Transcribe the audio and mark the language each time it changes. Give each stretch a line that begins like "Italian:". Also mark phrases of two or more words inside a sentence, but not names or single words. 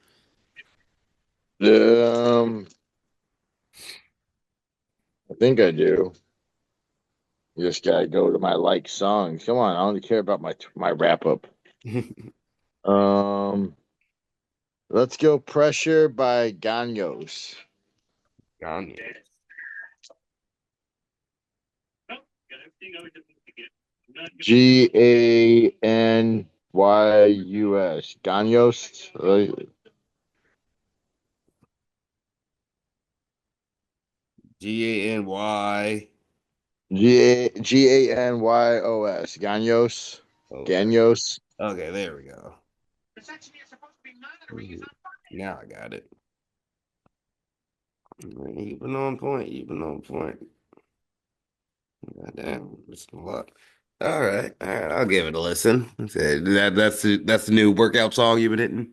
English: Um, I think I do. You just gotta go to my like songs. Come on, I only care about my wrap up. Um, let's go. Pressure by Ganyos. Kanye. Ganyus. Ganyos. Gany. Ganyos. Ganyos. Okay. Ganyos. Okay, there we go. Mhm. Now I got it. Even on point, even on point. Goddamn, it's a lot. All right, I'll give it a listen. Okay, that's the new workout song you've been hitting.